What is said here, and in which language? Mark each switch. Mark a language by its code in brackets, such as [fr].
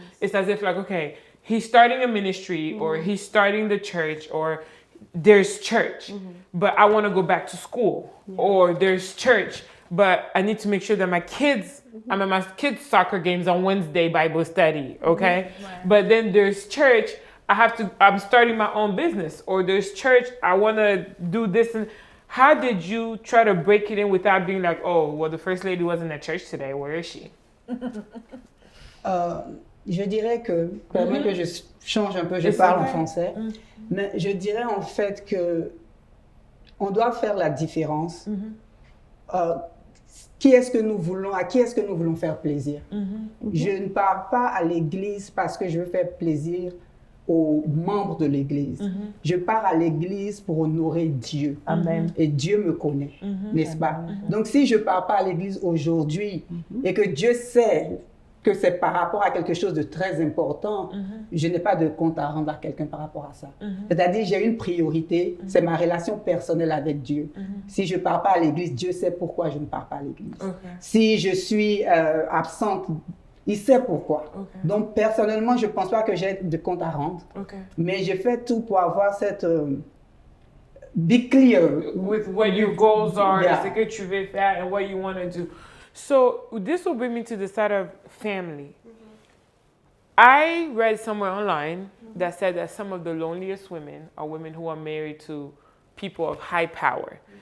[en] It's as if like, okay, he's starting a ministry or he's starting the church or there's church, but I want to go back to school or there's church, but I need to make sure that my kids, I'm at my kids' soccer games on Wednesday, Bible study, okay? But then there's church, I'm starting my own business, or there's church, I want to do this. And how did you try to break it in without being like, oh, well, the first lady wasn't at church today, where is she? [fr] Je dirais que, permets que je change un peu, je parle en français, mais je dirais en fait que on doit faire la différence. Qui est-ce que nous voulons, à qui est-ce que nous voulons faire plaisir? Je ne pars pas à l'église parce que je veux faire plaisir aux membres de l'église. Je pars à l'église pour honorer Dieu. Amen. Et Dieu me connaît, n'est-ce pas? Donc si je ne pars pas à l'église aujourd'hui et que Dieu sait que c'est par rapport à quelque chose de très important, je n'ai pas de compte à rendre à quelqu'un par rapport à ça. C'est-à-dire, j'ai une priorité, c'est ma relation personnelle avec Dieu. Si je ne pars pas à l'église, Dieu sait pourquoi je ne pars pas à l'église. Si je suis absente, il sait pourquoi. Donc, personnellement, je ne pense pas que j'ai de compte à rendre, mais je fais tout pour avoir cette... [en] be clear. With what your goals are, Yeah. [fr] ce que tu veux faire, [en] and what you want to do. So this will bring me to the side of family. I read somewhere online that said that some of the loneliest women are women who are married to people of high power.